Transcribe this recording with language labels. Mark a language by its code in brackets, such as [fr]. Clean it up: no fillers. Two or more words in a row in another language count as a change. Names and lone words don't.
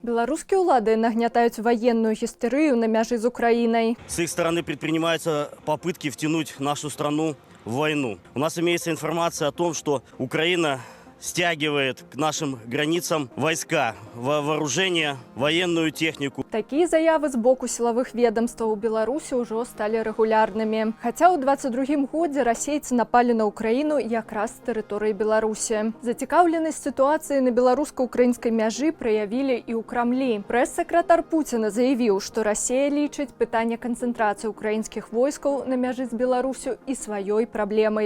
[be] Беларускія ўлады нагнятаюць военную гістерыю на мяжы з Украінай. [ru] С их стороны предпринимаются попытки втянуть нашу страну в войну. У нас имеется информация о том, что Украина стягивает к нашим границам войска, вооружение, военную технику. [be] Такія заявы з боку сілавых ведомстваў Беларусі ўжо сталі рэгулярнымі. Хаця ў 22-м годзе расейцы напалі на Украіну якраз з тэрыторыі Беларусі. Зацікаўленасць сітуацыі на беларуска-украінскай мяжы праявілі і ў Крамлі. Прэс-сакратар Пуціна заявіў, што Расія лічыць пытанне канцэнтрацыі украінскіх войскаў на мяжы з Беларусю і сваёй праблемай.